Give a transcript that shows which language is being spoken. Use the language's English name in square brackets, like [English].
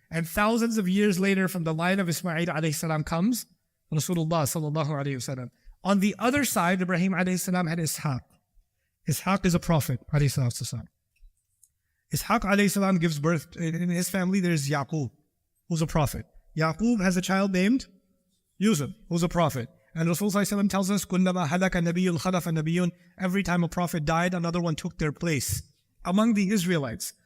[English] And thousands of years later from the line of Ismail alayhi salam comes Rasulullah sallallahu alayhi wasallam. On the other side, Ibrahim alayhi salam had Ishaq. Ishaq is a prophet alayhi salam. Ishaq alayhi salam gives birth, in his family there's Yaqub, who's a prophet. Yaqub has a child named Yusuf, who's a prophet. And Rasulullah tells us, [Arabic] كُلَّمَا هَلَكَ نَبِيٌّ خَلَفَ نَبِيٌّ. [English] Every time a prophet died, another one took their place among the Israelites.